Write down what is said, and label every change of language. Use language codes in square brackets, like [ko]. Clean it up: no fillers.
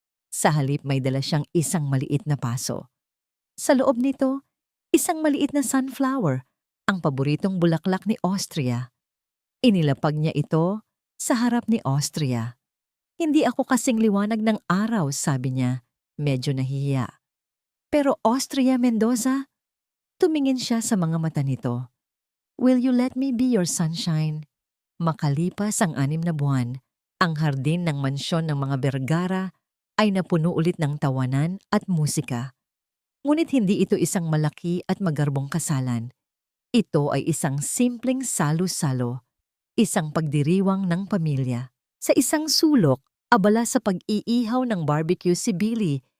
[tl] Sa halip may dala siyang isang maliit na paso. Sa loob nito, isang maliit na sunflower, ang paboritong bulaklak ni Austria. Inilapag niya ito sa harap ni Austria. Hindi ako kasing liwanag ng araw, sabi niya, medyo nahihiya. Pero Austria Mendoza, tumingin siya sa mga mata nito. [en] Will you let me be your sunshine? [tl] Makalipas ang 6 na buwan, ang hardin ng mansyon ng mga Vergara ay napuno ulit ng tawanan at musika. Ngunit hindi ito isang malaki at magarbong kasalan. Ito ay isang simpleng salo-salo, isang pagdiriwang ng pamilya. Sa isang sulok, abala sa pag-iihaw ng barbecue si Billy